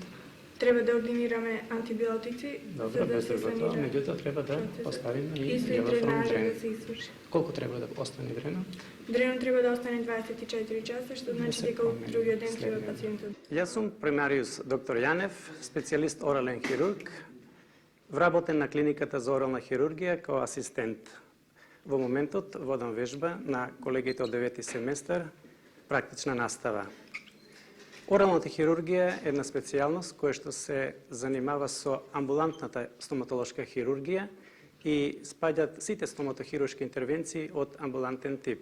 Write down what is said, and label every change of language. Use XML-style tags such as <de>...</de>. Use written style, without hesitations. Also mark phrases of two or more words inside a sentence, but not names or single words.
<mk>Treba da ordinirame antibiotici. Dobro, bez drugo to. Međutim, treba da ostavimo i isto i drenaža da se izvrši. Koliko treba da ostane dreno? Dreno treba da ostane 24 časa, što znači da kao drugi den treba pacijentu. Jaz sam primarius dr. Janev, specijalist oralen hirurg, вработен на клиниката за орална хирургија како асистент. Во моментот водам вежба на колегите од 9 семестар, практична настава. Оралната хирургија е една специјалност која што се занимава со амбулантната стоматолошка хирургија и спаѓаат сите стоматохируршки интервенции од амбулантен тип.</mk>